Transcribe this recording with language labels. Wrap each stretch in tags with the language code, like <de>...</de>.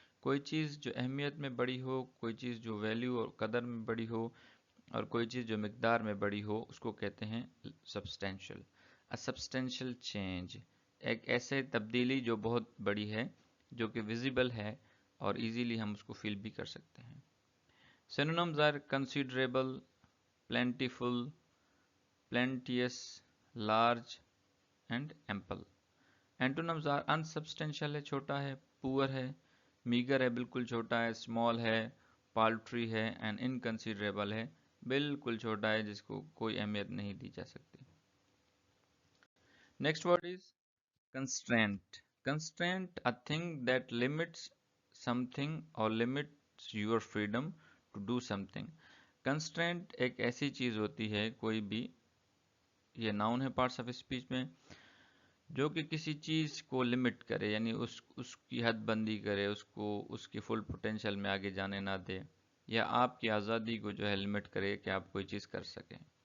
<hi>कोई चीज़ जो अहमियत में बड़ी हो, कोई चीज़ जो वैल्यू और कदर में बड़ी हो, और कोई चीज़ जो मिकदार में बड़ी हो, उसको कहते हैं सब्सटेंशियल। अ सब्सटेंशियल चेंज, एक ऐसे तब्दीली जो बहुत बड़ी है, जो कि विजिबल है और इजीली हम उसको फील भी कर सकते हैं।</hi> <en>Synonyms are considerable, plentiful, plenteous, large and ample. Antonyms are unsubstantial</en> <hi>है, छोटा है, poor है, meager है, बिल्कुल छोटा है, small है, paltry है and inconsiderable है, बिल्कुल छोटा है जिसको कोई अहमियत नहीं दी जा सकती.</hi> <en>Next word is constraint. Constraint, a thing that limits something or limits your freedom to do something.</en> <hi>Constraint एक ऐसी चीज होती है, कोई भी, ये नाउन है पार्ट्स ऑफ स्पीच में, जो कि किसी चीज को लिमिट करे, यानी उसकी हद बंदी करे, उसको उसकी फुल पोटेंशियल में आगे जाने ना दे, या आपकी आज़ादी को जो है लिमिट करे कि आप कोई चीज़ कर सकें.</hi>